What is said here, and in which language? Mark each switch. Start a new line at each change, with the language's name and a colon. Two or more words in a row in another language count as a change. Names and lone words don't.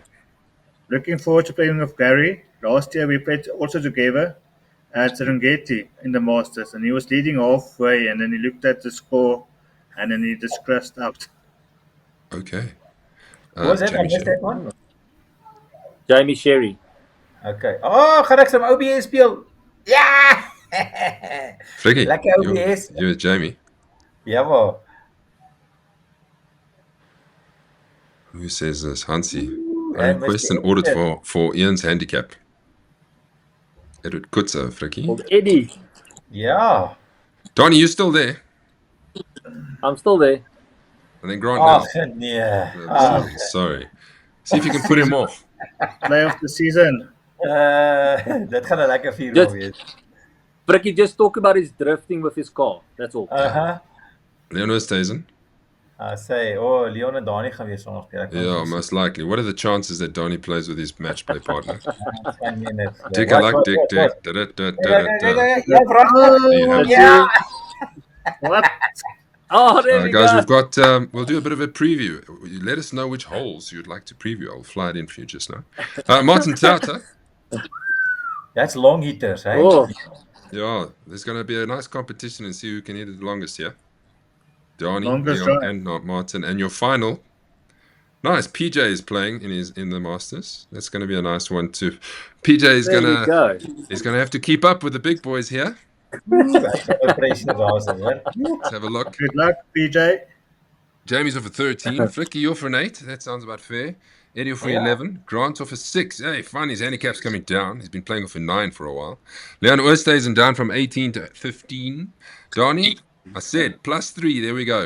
English: Looking forward to playing with Gary. Last year we played also together at Serengeti in the Masters, and he was leading halfway, and then he looked at the score, and then he just crashed out. Okay. Was that? I Jamie missed Sherry. that one. Jamie Sherry. Okay.
Afrikaans: Oh, gaan ek some OBS speel? Ja! Flicky, Lekker OBS.
English: you're Jamie.
Afrikaans: Jawel.
English: Who says this? Hansi. I I request must an audit be- for Ian's handicap. Edward Kutzer, Flicky. Old Eddie.
Afrikaans: Ja.
English: Donnie, you still there? I'm still there. And then Grant
Afrikaans: Ag
English: now.
Afrikaans: nee. Ag.
English: Sorry. See if you can put him off. Play of the season.
Afrikaans: Dit gaan 'n lekker vuur
English: Just-
Afrikaans: wees.
English: Bricky just talk about his drifting with his car. That's all. Leon Oosthuizen? I say,
Afrikaans: oh, Leon en Dani gaan weer Sondag speel.
English: Yeah, most likely. What are the chances that Donnie plays with his match play partner? Dick, Dick, I like Dick, Dick. Da, da, da, da, da, da.
Afrikaans: Ja,
English: There you have it.
Afrikaans: Ja.
English: What? Oh, there we Guys, go. we've got, we'll do a bit of a preview. You let us know which holes you'd like to preview. I'll fly it in for you just now. Martin Tauter. That's long hitters, hey? Oh, Yeah, there's going to be a nice competition and see who can hit it the longest here. Donnie, Longest Leon, drive. and Martin. And your final, nice. PJ is playing in the Masters. That's going to be a nice one too. PJ is there going we to go. he's going to have to keep up with the big boys here.
Afrikaans: Pressure daar is, hoor.
English: Let's have a look. Good luck, PJ. Jamie's off for 13. Flicky, you're for an 8. That sounds about fair. Eddie off for 11. Grant off for 6. Hey, fun. His handicap's coming down. He's been playing off for 9 for a while. Leon Oosthuizen down from 18 to 15. Donnie, I said, plus 3. There we go.